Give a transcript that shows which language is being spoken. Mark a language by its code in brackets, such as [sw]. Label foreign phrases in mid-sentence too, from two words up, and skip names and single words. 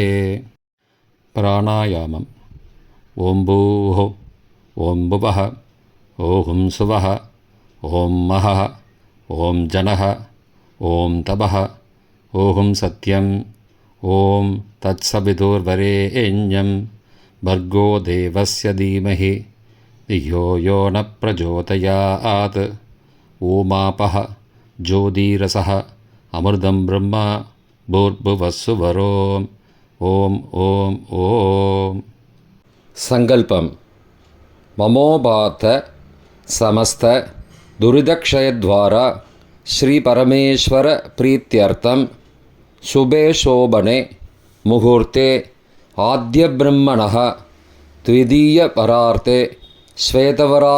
[sa] பிராணாயாமம். ஓம் பூஹ, ஓம் புவஹ, ஓம் சுவஹ, ஓம் மஹः, ஓம் ஜனः, ஓம் தபः, ஓம் சத்யம், ஓம் தத்சவிதுர்வரேண்யம் भर्गो देवस्य धीमहि धियो यो न प्रचोदयात्. ओमापः ज्योतिरसः अमृतं ब्रह्म भूर्भुवस्सुवरोम्. ओम ओम ओम. [ta] சங்கல்பம். [sa] மமோபாத்த சமஸ்த துரிதக்ஷயத்வாரா ஸ்ரீ பரமேஸ்வர பிரீத்யர்த்தம் சுபே சோபனே முகூர்த்தே ஆத்ய பிரம்மணः த்விதீய பரார்த்தே ஸ்வேதவராக